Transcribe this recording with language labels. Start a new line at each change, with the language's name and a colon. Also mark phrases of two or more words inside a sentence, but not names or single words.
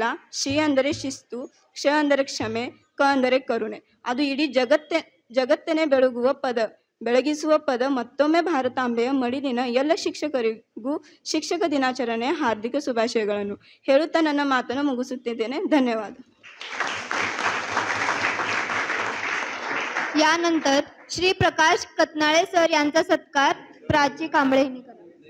Kannada: ಶಿ ಅಂದರೆ ಶಿಸ್ತು, ಕ್ಷ ಅಂದರೆ ಕ್ಷಮೆ, ಕ ಅಂದರೆ ಕರುಣೆ. ಅದು ಇಡೀ ಜಗತ್ತನ್ನೇ ಬೆಳಗಿಸುವ ಪದ. ಮತ್ತೊಮ್ಮೆ ಭಾರತಾಂಬೆಯ ಮಡಿಲಿನ ಎಲ್ಲ ಶಿಕ್ಷಕರಿಗೂ ಶಿಕ್ಷಕ ದಿನಾಚರಣೆ ಹಾರ್ದಿಕ ಶುಭಾಶಯಗಳನ್ನು ಹೇಳುತ್ತಾ ನನ್ನ ಮಾತನ್ನು ಮುಗಿಸುತ್ತಿದ್ದೇನೆ. ಧನ್ಯವಾದ.
Marathi: यानंतर श्री प्रकाश कतनाळे सर यांचा सत्कार प्राची कांबळे यांनी करावा.